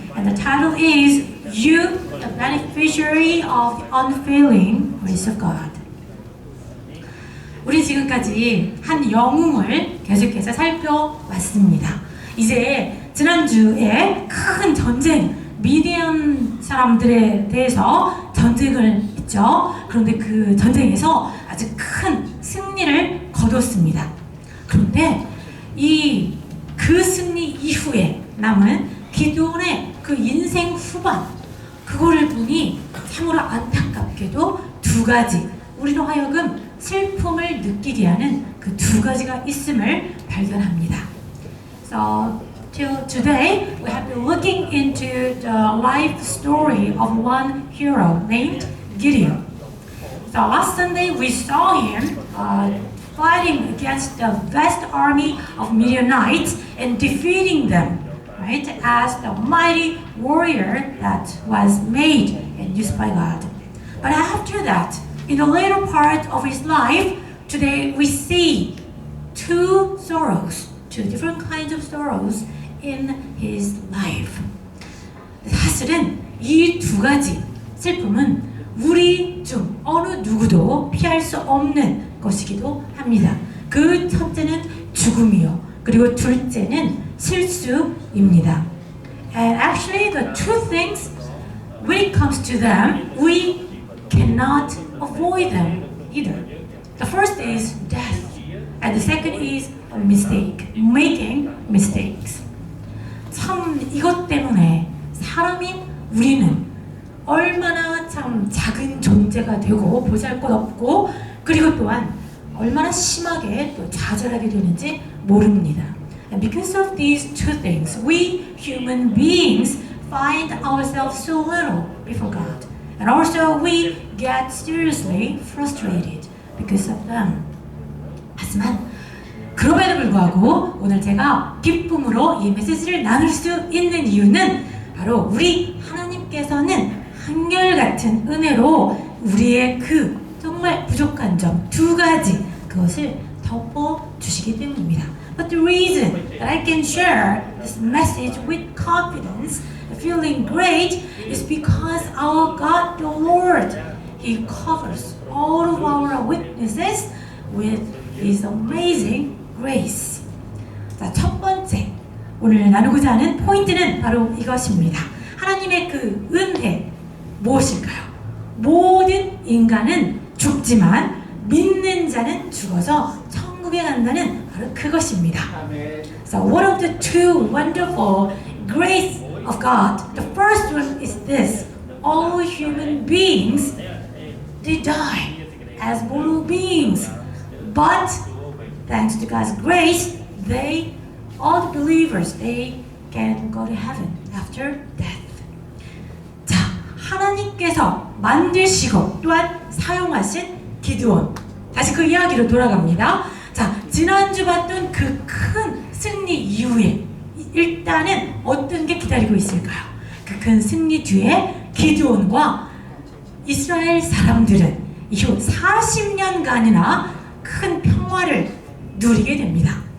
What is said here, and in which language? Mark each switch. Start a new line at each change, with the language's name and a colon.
English: And the title is You, the beneficiary of the unfailing grace of God.
Korean: 우리 지금까지 한 영웅을 계속해서 살펴왔습니다. 이제 지난주에 큰 전쟁, 미디안 사람들에 대해서 전쟁을 했죠. 그런데 그 전쟁에서 아주 큰 승리를 거뒀습니다. 그런데 그 승리 이후에 남은 기드온의 그 인생 후반, 그거를 보니 참으로 안타깝게도 두 가지, 우리로 하여금 슬픔을 느끼게 하는 그 두 가지가 있음을 발견합니다.
English: So till today we have been looking into the life story of one hero named Gideon. So last Sunday we saw him fighting against the vast army of Midianites and defeating them, right, as the mighty warrior that was made and used by God. But after that, in the later part of his life, today we see two different kinds of sorrows in his life.
Korean: 사실은 이 두 가지 슬픔은 우리 중 어느 누구도 피할 수 없는 것이기도 합니다. 그 첫째는 죽음이요, 그리고 둘째는 실수입니다.
English: And actually the two things, when it comes to them, we cannot avoid them either. The first is death, and the second is a mistake, making mistakes.
Korean: 참 이것 때문에 사람인 우리는 얼마나 참 작은 존재가 되고 보잘것없고, 그리고 또한 얼마나 심하게 또 좌절하게 되는지 모릅니다.
English: And because of these two things, we human beings find ourselves so little before God. And also we get seriously frustrated because of them.
Korean: 하지만 그럼에도 불구하고 오늘 제가 기쁨으로 이 메시지를 나눌 수 있는 이유는 바로 우리 하나님께서는 한결같은 은혜로 우리의 그 정말 부족한 점 두 가지, 그것을 덮어주시기 때문입니다.
English: But the reason that I can share this message with confidence, feeling great, is because our God, the Lord, He covers all of our weaknesses with His amazing grace.
Korean: 자, 첫 번째 오늘 나누고자 하는 포인트는 바로 이것입니다. 하나님의 그 은혜 무엇일까요? 모든 인간은 죽지만 믿는 자는 죽어서 천국에 간다는 바로 그것입니다.
English: So one of the two wonderful grace of God, the first one is this: all human beings, they die as mortal beings, but thanks to God's grace, all the believers, they can go to heaven after death.
Korean: 자, 하나님께서 만드시고 또한 사용하신 기드온. 다시 그 이야기로 돌아갑니다. 자, 지난주 봤던 그 큰 승리 이후에 일단은 어떤 게 기다리고 있을까요? 그 큰 승리 뒤에 기드온과 이스라엘 사람들은 이후 40년간이나 큰 평화를 누리게 됩니다.